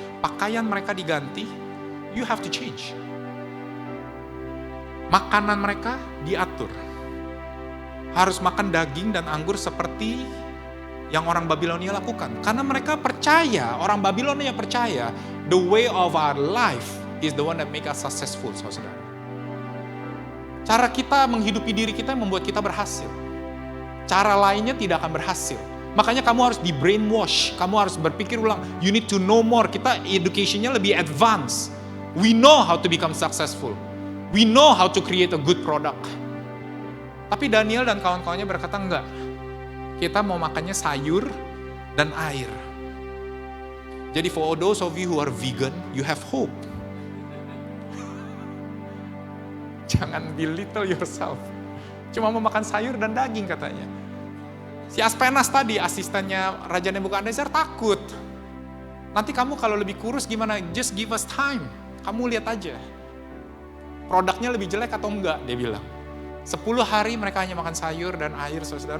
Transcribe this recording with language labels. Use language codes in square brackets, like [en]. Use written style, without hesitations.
[id] Pakaian mereka diganti, [en] you have to change. [id] Makanan mereka diatur. Harus makan daging dan anggur seperti yang orang Babilonia lakukan. Karena mereka percaya, orang Babilonia percaya, [en] the way of our life is the one that make us successful, saudara. [id] Cara kita menghidupi diri kita membuat kita berhasil. Cara lainnya tidak akan berhasil. Makanya kamu harus di brainwash, kamu harus berpikir ulang. [en] You need to know more. [id] Kita education-nya lebih advance. [en] We know how to become successful. We know how to create a good product. [id] Tapi Daniel dan kawan-kawannya berkata enggak. Kita mau makannya sayur dan air. [en] Jadi for those of you who are vegan, you have hope. [id] Jangan [en] belittle yourself. [id] Cuma mau makan sayur dan daging katanya. Si Aspenas tadi, asistennya Raja Nebukadnezar takut. Nanti kamu kalau lebih kurus gimana? [en] Just give us time. [id] Kamu lihat aja. Produknya lebih jelek atau enggak, dia bilang. 10 hari mereka hanya makan sayur dan air, saudara.